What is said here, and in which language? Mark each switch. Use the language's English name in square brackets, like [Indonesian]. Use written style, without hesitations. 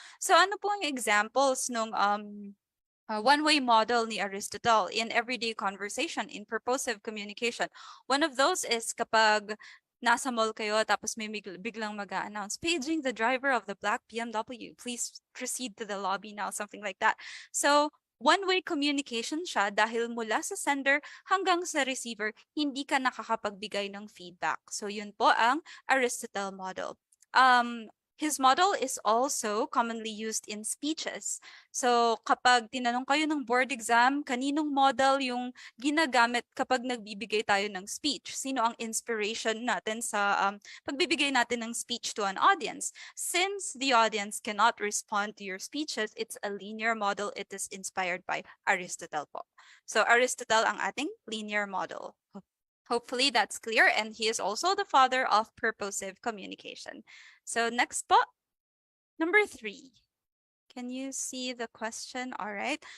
[English] So [Filipino] ano po ang [English] examples nung one-way model ni Aristotle in everyday conversation, in purposive communication? One of those is [Filipino] kapag nasa mall kayo tapos may biglang mag-a-announce, [English] paging the driver of the black BMW, please proceed to the lobby now, something like that. [Filipino] So one-way communication siya dahil mula sa sender hanggang sa receiver, hindi ka nakakapagbigay ng feedback. So yun po ang Aristotle model. [English] His model is also commonly used in speeches. [Filipino] So kapag tinanong kayo ng board exam, kaninong model yung ginagamit kapag nagbibigay tayo ng speech? Sino ang inspiration natin sa pagbibigay natin ng speech [English] to an audience? Since the audience cannot respond to your speeches, it's a linear model. It is inspired by Aristotle po. So Aristotle [Filipino] ang ating [English] linear model. Hopefully that's clear, and he is also the father of purposive communication. So next po, number 3. Can you see the question? All right.